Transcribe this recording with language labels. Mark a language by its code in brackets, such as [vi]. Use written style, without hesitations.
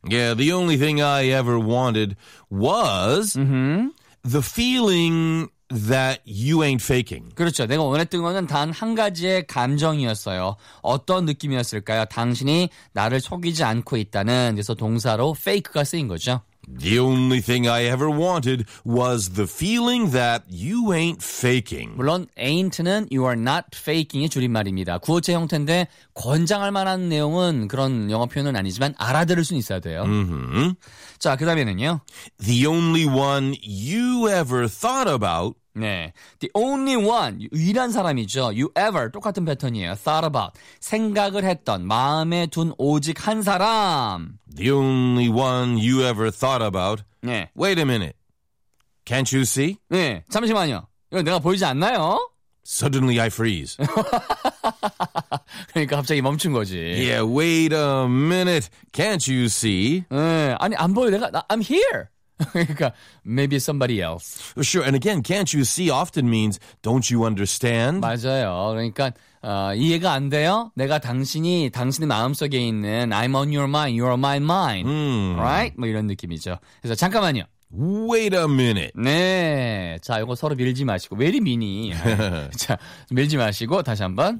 [en] Yeah, the only thing I ever wanted was the feeling that you ain't faking. [ko] 그렇죠, 내가 원했던 거는 단 한 가지의 감정이었어요. 어떤 느낌이었을까요? 당신이 나를 속이지 않고 있다는, 그래서 동사로 fake가 쓰인 거죠. [en] The only thing I ever wanted was the feeling that you ain't faking. [ko] 물론 ain't는 [en] you are not faking [ko] 의 줄임말입니다. 구어체 형태인데 권장할 만한 내용은 그런 영어 표현은 아니지만 알아들을 수 있어야 돼요. Mm-hmm. 자, 그 다음에는요. [en] The only one you ever thought about. [ko] 네, [en] the only one, [ko] 유일한 사람이죠. [en] You ever, [ko] 똑같은 패턴이에요. [en] Thought about, [ko] 생각을 했던, 마음에 둔 오직 한 사람. [en] The only one you ever thought about. [ko] 네. [en] Wait a minute. Can't you see? [ko] 네, 잠시만요. 이거 내가 보이지 않나요? [en] Suddenly I freeze. [ko] 그러니까 갑자기 멈춘 거지. [en] Yeah, wait a minute. Can't you see? [ko] 네, 아니 안 보여. 내가, [en] I'm here. [ko] 그러니까 [en] maybe somebody else. Sure, and again, can't you see often means don't you understand? [ko] 맞아요. 그러니까 이해가 안 돼요? 내가 당신이 당신의 마음속에 있는 [en] I'm on your mind, you're on my mind. Right? [ko] 뭐 이런 느낌이죠. 그래서 잠깐만요. [en] Wait a minute. [ko] 네. 자, 이거 서로 밀지 마시고. [en] Very mean-y. [ko] 자, 밀지 마시고 다시 한번.